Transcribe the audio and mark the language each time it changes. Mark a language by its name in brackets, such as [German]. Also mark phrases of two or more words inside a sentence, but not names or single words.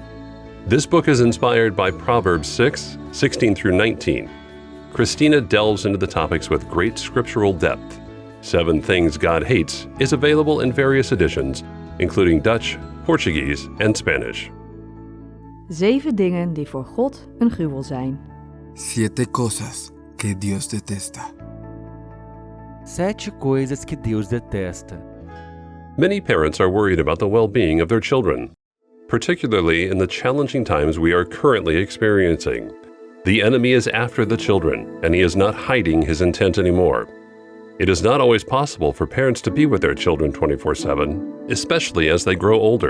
[English] This book is inspired by Proverbs 6:16 through 19. Christina delves into the topics with great scriptural depth. 7 Things God Hates is available in various editions, including Dutch, Portuguese, and Spanish. [Dutch] 7 dingen die voor God een gruwel zijn. [Spanish] 7 cosas que Dios detesta. [Portuguese] 7 coisas que Deus detesta. [English] Many parents are worried about the well-being of their children, particularly in the challenging times we are currently experiencing. The enemy is after the children, and he is not hiding his intent anymore. It is not always possible for parents to be with their children 24/7, especially as they grow older.